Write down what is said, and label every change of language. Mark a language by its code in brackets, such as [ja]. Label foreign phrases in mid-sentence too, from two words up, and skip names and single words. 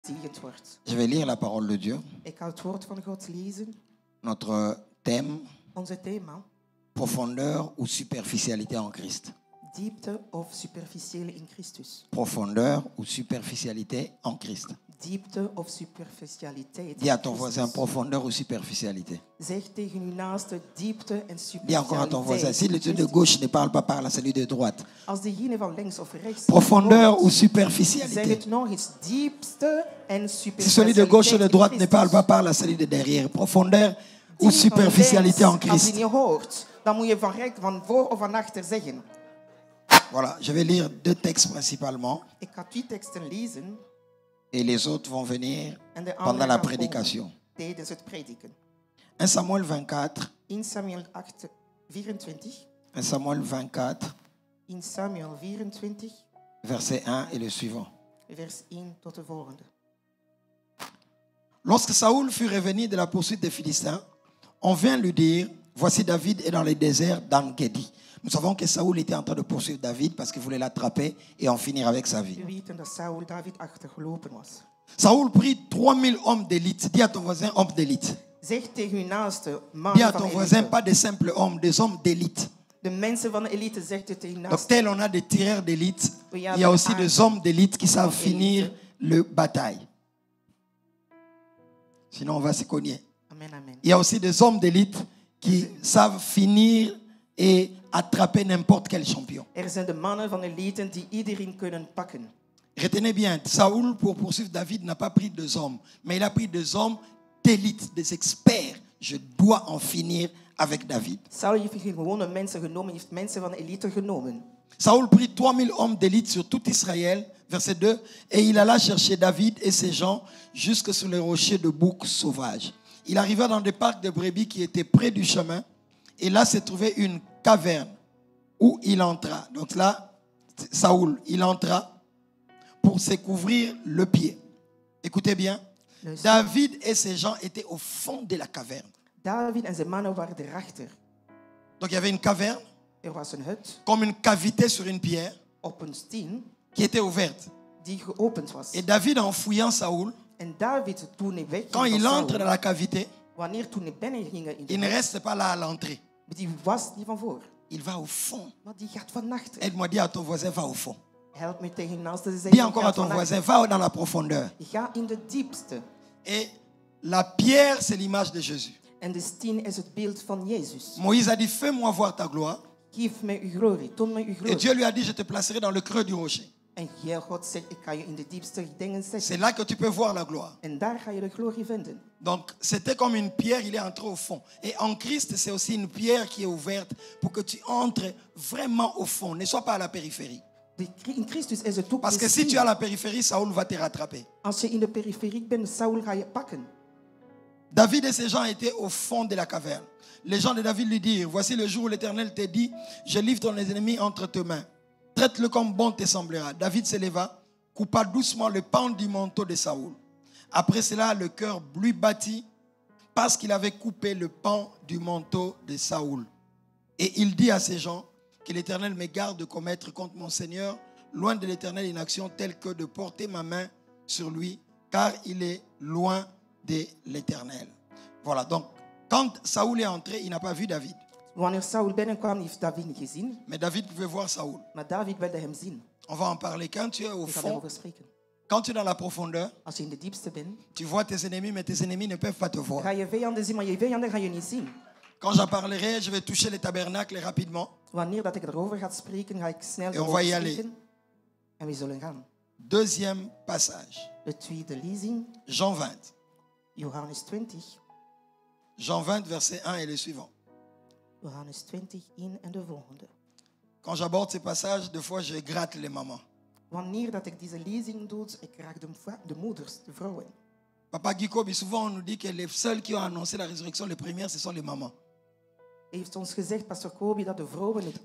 [fr] Je vais lire la parole de Dieu. [nl] Ik ga het woord van God lezen. [fr] Notre thème, [nl] Onze thema, [fr] profondeur ou superficialité en Christ. [nl] diepte of superficiële in Christus. [fr] Profondeur ou superficialité en Christ. [nl] Diepte of superficialiteit. [fr] Dis à ton voisin profondeur ou superficialité. [nl] Zeg tegen uw naaste diepte en [fr] Dis encore à ton voisin, si [nl] superficialiteit. [fr] le de gauche ne parle pas, parle à celui de droite. [nl] Als degene van links of rechts. [fr] Profondeur ou [nl] Zeg [fr] superficialité. [nl] het nog eens. Diepte en [fr] Si celui de gauche ou de droite ne parle pas, parle à celui de derrière. Profondeur ou superficialité en [nl] Als [fr] Christ. [nl] je niet hoort, dan moet je van voor of van achter zeggen. [fr] Voilà, je vais lire deux textes principalement [nl] Ik ga 2 teksten lezen [fr] et les autres vont venir [nl] en de [fr] pendant [nl] andere [fr] la [nl] gaan [fr] prédication. [nl] komen tijdens het prediken. [fr] 1 Samuel 24, [nl] 1 Samuel 24. [fr] 1 Samuel 24, [nl] 1 Samuel 24, [fr] verset 1 et le suivant. [nl] vers 1 tot de volgende. [fr] Lorsque Saoul fut revenu de la poursuite des Philistins, on vint lui dire, voici David est dans les déserts d'En-Gedi. Nous savons que Saoul était en train de poursuivre David parce qu'il voulait l'attraper et en finir avec sa vie. [nl] We weten dat Saul David achtergelopen was. [fr] Saoul prit 3000 hommes d'élite. Dis à ton voisin, hommes d'élite. [nl] Zeg tegen uw naaste, man [fr] Dis à [nl] van [fr] ton [nl] de [fr] voisin, [nl] elite. [fr] pas des simples hommes, des hommes d'élite. [nl] De mensen van de elite zegt het tegen uw [fr] Donc [nl] naaste. [fr] tel on a des tireurs d'élite, il y a aussi des hommes d'élite qui savent finir le bataille. Sinon on va se cogner. Amen, amen. Il y a aussi des hommes d'élite qui savent finir et attraper n'importe quel champion. [nl] Er zijn de mannen van de elite die iedereen kunnen pakken. [fr] Retenez bien, Saoul, pour poursuivre David, n'a pas pris 2 hommes, mais il a pris 2 hommes d'élite, des experts. Je dois en finir avec David. [nl] Saul heeft geen gewone mensen genomen, heeft mensen van de elite genomen. [fr] Saoul prit 3000 hommes d'élite sur tout Israël, verset 2, et il alla chercher David et ses gens jusque sur les rochers de boucs sauvages. Il arriva dans des parcs de brebis qui étaient près du chemin, et là se trouvait une caverne où il entra. Donc là, Saoul, il entra pour se couvrir le pied. Écoutez bien, David et ses gens étaient au fond de la caverne. [nl] David en zijn mannen waren erachter. [fr] Donc il y avait une caverne, [nl] Er was een hut [fr] comme une cavité sur une pierre, [nl] op een steen [fr] qui était ouverte. [nl] die geopend was. [fr] Et David, en fouillant Saoul, [nl] En David, toen hij wegging [fr] quand [nl] van [fr] il entre [nl] Saul, [fr] dans la cavité, [nl] wanneer toen hij binnen ging in de [fr] il ne [nl] hut, [fr] reste pas là à l'entrée. [nl] die was niet van voor, [fr] Il va au fond. [nl] maar die gaat van achter. [fr] Aide-moi, dis à ton voisin, va au fond. [nl] Help me tegen je naaste te [fr] Dis [nl] zeggen, [fr] encore à [nl] gaat [fr] ton [nl] van [fr] voisin, [nl] achter. [fr] va dans la profondeur. [nl] Ga in de diepste. [fr] Et la pierre, c'est l'image de Jésus. [nl] En de steen is het beeld van Jezus. [fr] Moïse a dit, fais-moi voir ta gloire. [nl] Geef mij uw glorie, toon mij uw [fr] Et [nl] glorie. [fr] Dieu lui a dit, je te placerai dans le creux du rocher. [nl] En God zegt, ik ga je in de diepste dingen [fr] C'est [nl] zetten. [fr] là que tu peux voir la gloire. [nl] En daar ga je de glorie vinden. [fr] Donc, c'était comme une pierre, il est entré au fond. Et en Christ, c'est aussi une pierre qui est ouverte pour que tu entres vraiment au fond. Ne sois pas à la périphérie. [nl] In Christus is het ook [fr] Parce [nl] de [fr] que si tu es [nl] steen. [fr] à la périphérie, Saoul va te rattraper. [nl] Als je in de periferie bent, Saul ga je pakken. [fr] David et ses gens étaient au fond de la caverne. Les gens de David lui dirent, voici le jour où l'Éternel te dit, je livre ton ennemi entre tes mains. Traite-le comme bon te semblera. David se leva, coupa doucement le pan du manteau de Saoul. Après cela, le cœur lui battit parce qu'il avait coupé le pan du manteau de Saoul. Et il dit à ses gens, que l'Éternel me garde de commettre contre mon Seigneur, loin de l'Éternel une action telle que de porter ma main sur lui, car il est loin de l'Éternel. Voilà, donc quand Saoul est entré, il n'a pas vu David. [nl] Wanneer Saul binnenkwam, heeft David niet gezien. [fr] Mais David pouvait voir Saoul. [nl] Maar David wilde hem zien. [fr] On va en parler. Quand tu es au [nl] Ik ga [fr] fond, [nl] daarover spreken. [fr] quand tu es dans la profondeur, [nl] Als je in de diepste bent, [fr] tu vois tes ennemis, mais tes ennemis ne peuvent pas te voir. [nl] ga je vijanden zien, maar je vijanden ga je niet zien. [fr] Quand j'en parlerai, je vais toucher les tabernacles rapidement. [nl] Wanneer dat ik erover ga spreken, ga ik snel [fr] Et on va y [nl] erover [fr] aller. [nl] spreken. En we zullen gaan. [fr] Deuxième passage, [nl] De tweede lezing, [fr] Jean 20. [nl] Johannes 20. [fr] Jean 20, verset 1 et le suivant. [nl] Johannes 20, 1 en de volgende. [fr] Quand j'aborde ces passages, des fois je gratte les mamans. [nl] Wanneer dat ik deze lezing doe, ik raak de moeders, de vrouwen. [fr] Papa Guy, souvent on nous dit que les seuls qui ont annoncé la résurrection, les premières, ce sont les mamans. [nl] Hij heeft ons gezegd, pastor Kobi, dat de vrouwen het